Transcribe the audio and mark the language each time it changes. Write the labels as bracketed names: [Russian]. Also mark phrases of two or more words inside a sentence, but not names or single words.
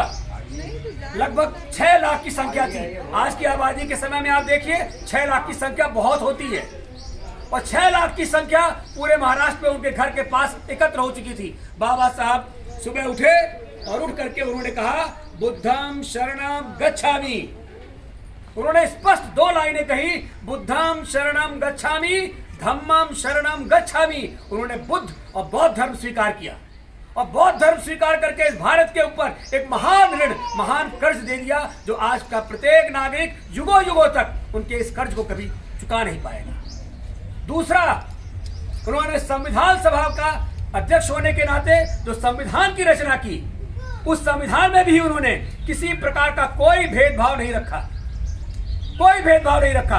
[Hindi] लगभग 6 लाख की संख्या थी। आज की आबादी के समय में आप देखिए 6 लाख की संख्या बहुत होती है, और 6 लाख की संख्या पूरे महाराष्ट्र में उनके घर के पास एकत्र हो चुकी थी। बाबा साहब सुबह उठे और उठ करके उन्होंने कहा, [Pali] बुद्धम शरणम गच्छामि। [Hindi] उन्होंने स्पष्ट 2 लाइनें कही, [Pali] बुद्धम शरणम गच्छामि, धम्मम शरणम गच्छामि। [Hindi] उन्होंने बुद्ध और बौद्ध धर्म स्वीकार किया, और बौद्ध धर्म स्वीकार करके इस भारत के ऊपर एक महान ऋण, महान कर्ज दे दिया, जो आज का प्रत्येक नागरिक युगों युगों तक उनके इस कर्ज को कभी चुका नहीं पाएगा। दूसरा, उन्होंने संविधान सभा का अध्यक्ष होने के नाते जो संविधान की रचना की, उस संविधान में भी उन्होंने किसी प्रकार का कोई भेदभाव नहीं रखा, कोई भेदभाव नहीं रखा।